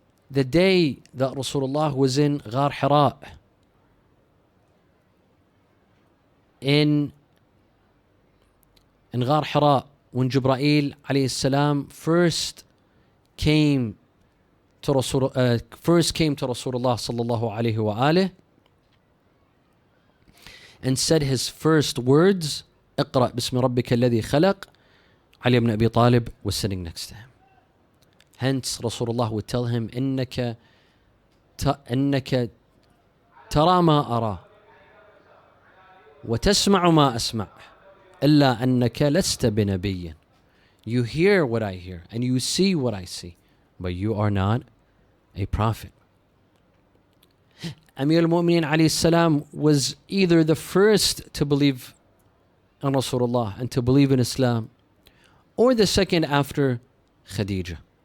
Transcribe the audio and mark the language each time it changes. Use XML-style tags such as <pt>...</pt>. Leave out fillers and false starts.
<en>The day that Rasulullah was in Ghar Hira, in Ghar Hira, when Jibreel alayhi salam first came to Rasulullah sallallahu alayhi wa alayh and said his first words,</en> <ar>اقرأ باسم ربك الذي خلق,</ar> <en>Ali ibn Abi Talib was sitting next to him. Hence Rasulullah would tell him,</en> <ar>إنك ترى ما أرى وتسمع ما أسمع إلا أنك لست بنبي.</ar> <en>You hear what I hear and you see what I see, but you are not a prophet. Amir al-Mu'mineen alayhi salam was either the first to believe in Rasulullah and to believe in Islam, or the second after Khadija.</en>